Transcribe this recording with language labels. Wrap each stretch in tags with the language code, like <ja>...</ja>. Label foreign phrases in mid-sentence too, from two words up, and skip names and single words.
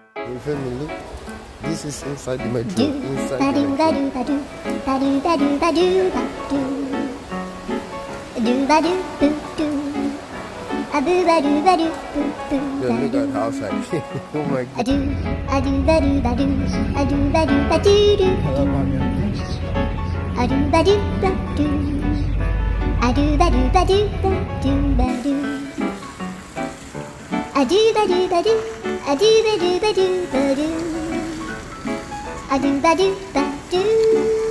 <en>in family. This is inside my Do drawer. Inside ba do my ba drawer. do ba do ba do ba do ba do ba do ba do boo do a boo ba do ba do boo boo Yeah, ba look do at the outside. Oh my a god. do a do ba do ba do a do ba do ba do do a do ba do ba do a do ba do ba do ba do ba do a do ba do ba do a do ba do ba do ba do a do ba do ba do</en>